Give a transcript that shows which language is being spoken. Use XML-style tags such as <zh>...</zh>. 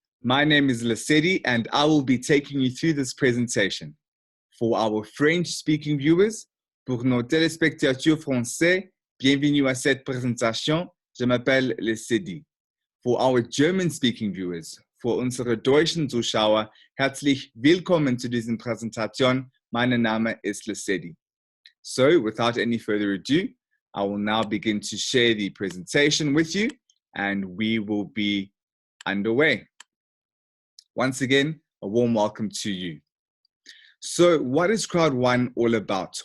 <en>My name is Lesedi and I will be taking you through this presentation. For our French-speaking viewers,</en> <fr>pour nos téléspectateurs français, bienvenue à cette présentation. Je m'appelle Lesedi.</fr> <en>For our German-speaking viewers,</en> <de>für unsere deutschen Zuschauer, herzlich willkommen zu dieser Präsentation. Mein Name ist Lesedi.</de> <en>So, without any further ado, I will now begin to share the presentation with you, and we will be underway. Once again, a warm welcome to you. So what is Crowd One all about?</en>